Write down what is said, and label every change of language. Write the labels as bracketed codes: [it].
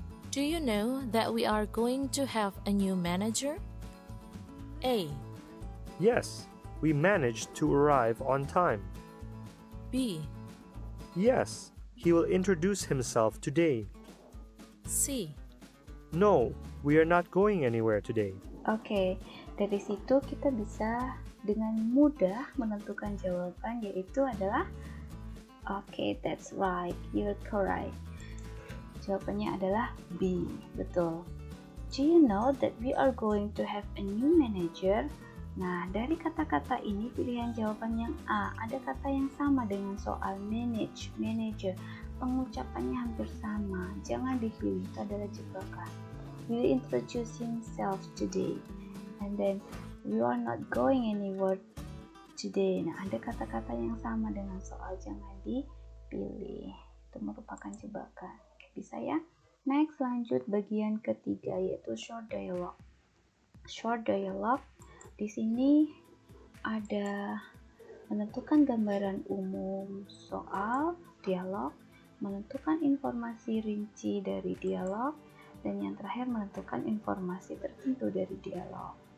[en] Do you know that we are going to have a new manager? A. Yes, we managed to arrive on time. B. Yes, he will introduce himself today. C. No, we are not going anywhere today. [id] Oke, dari situ kita bisa dengan mudah menentukan jawaban, yaitu adalah [en] Okay, that's right. You're correct. [id] Jawabannya adalah B. Betul. [en] Do you know that we are going to have a new manager? [id] Nah, dari kata-kata ini pilihan jawaban yang A. Ada kata yang sama dengan soal manage, manager. Pengucapannya hampir sama. Jangan dipilih, itu adalah jebakan. [en] Will introduce himself today. And then, we are not going anywhere today. [id] Nah, ada kata-kata yang sama dengan soal jangan dipilih. Itu merupakan jebakan. Bisa ya? [en] Next, [id] lanjut bagian ketiga yaitu short dialogue. Short dialogue di sini ada menentukan gambaran umum soal dialog, menentukan informasi rinci dari dialog, dan yang terakhir menentukan informasi tertentu dari dialog.